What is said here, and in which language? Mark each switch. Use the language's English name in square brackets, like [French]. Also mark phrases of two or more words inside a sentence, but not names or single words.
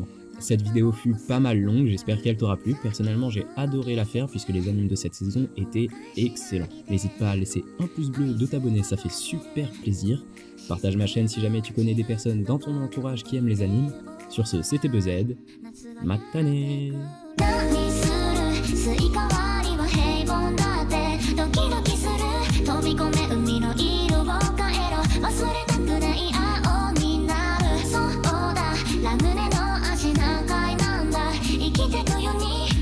[French] Cette vidéo fut pas mal longue, j'espère qu'elle t'aura plu. Personnellement, j'ai adoré la faire puisque les animes de cette saison étaient excellents. N'hésite pas à laisser un pouce bleu, de t'abonner, ça fait super plaisir. Partage ma chaîne si jamais tu connais des personnes dans ton entourage qui aiment les animes. Sur ce, c'était BZ. Matane! [Japanese] 飛び込め海の色を変えろ忘れたくない青になるそうだラムネの味何回なんだ生きてくように